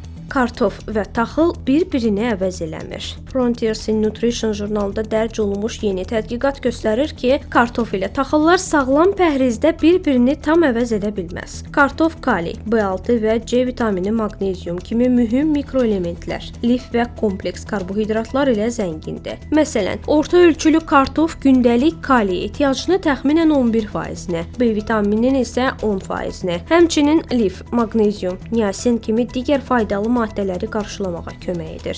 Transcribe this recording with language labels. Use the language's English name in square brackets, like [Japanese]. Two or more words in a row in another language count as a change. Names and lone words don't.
[Azerbaijani] kartof və taxıl bir-birini əvəz eləmir. Frontiers in Nutrition jurnalında dərc olunmuş yeni tədqiqat göstərir ki, kartof ilə taxıllar sağlam pəhrizdə bir-birini tam əvəz edə bilməz. Kartof kaliy, B6 və C vitamini, maqnezium kimi mühüm mikroelementlər, lif və kompleks karbohidratlar ilə zəngindir. Məsələn, orta ölçülü kartof gündəlik kaliy ehtiyacını təxminən 11%-ni, B vitamininin isə 10%-ni, həmçinin lif, maqnezium, niasin kimi digər faydalı maddələri qarşılamağa kömək edir.